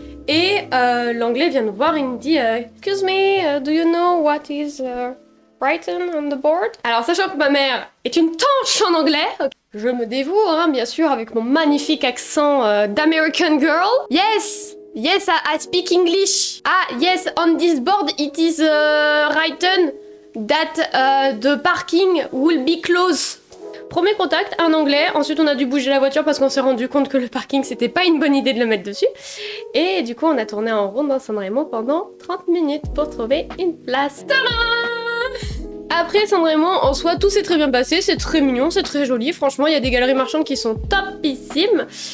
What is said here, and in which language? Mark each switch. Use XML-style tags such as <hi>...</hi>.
<fr>Et l'Anglais vient nous voir et nous dit</fr> <en>Excuse me, do you know what is written on the board?</en> <fr>Alors sachant que ma mère est une tanche en anglais, je me dévoue, hein, bien sûr, avec mon magnifique accent d'American girl.</fr> <en>Yes, I speak English. Ah, yes, on this board it is written that the parking will be closed.</en> <fr>Premier contact, un anglais, ensuite on a dû bouger la voiture parce qu'on s'est rendu compte que le parking c'était pas une bonne idée de le mettre dessus. Et du coup on a tourné en rond dans Sanremo pendant 30 minutes pour trouver une place. Tadam! Après Sanremo, en soi tout s'est très bien passé, c'est très mignon, c'est très joli, franchement il y a des galeries marchandes qui sont topissimes.</fr>